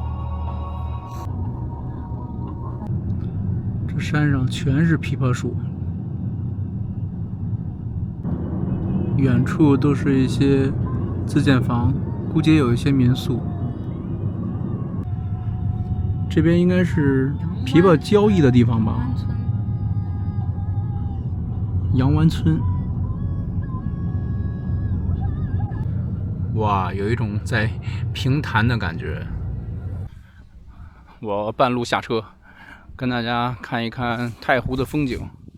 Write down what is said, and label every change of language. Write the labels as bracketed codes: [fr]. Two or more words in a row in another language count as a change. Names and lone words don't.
[zh] 這山上全是枇杷樹，遠處都是一些自建房，估計也有一些民宿。這邊應該是枇杷交易的地方吧？楊灣村。哇，有一種在平潭的感覺。我半路下車，跟大家看一看太湖的風景。